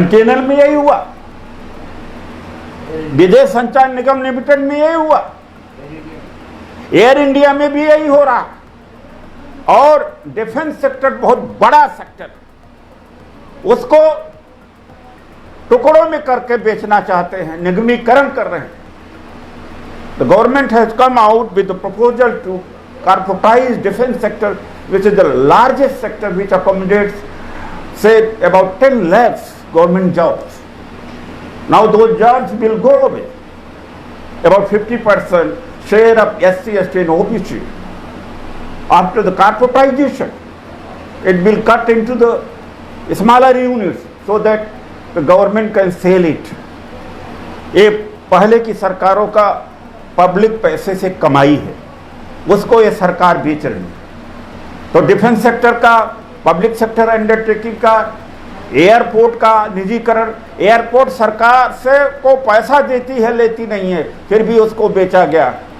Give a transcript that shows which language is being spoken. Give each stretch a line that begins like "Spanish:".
Hindi: MTNL में यही हुआ, विजय संचार निगम लिमिटेड में यही हुआ, एयर इंडिया में भी यही हो रहा। और डिफेंस सेक्टर बहुत बड़ा सेक्टर, उसको टुकड़ों में करके बेचना चाहते हैं, निगमीकरण कर रहे हैं।
English: The government has come out with the proposal to corporatize defense sector, which is the largest sector, which accommodates say about 10 lakhs government jobs. Now those jobs will go away. About 50% share of SC ST and OBC. After the corporatization, it will cut into the smaller units so that the government can sell it.
Hindi: ये पहले की सरकारों का public पैसे से कमाई है, उसको ये सरकार बेच रही है। तो डिफेंस सेक्टर का, पब्लिक सेक्टर अंडरटेकिंग का, एयरपोर्ट का निजीकरण, एयरपोर्ट सरकार से को पैसा देती है, लेती नहीं है, फिर भी उसको बेचा गया।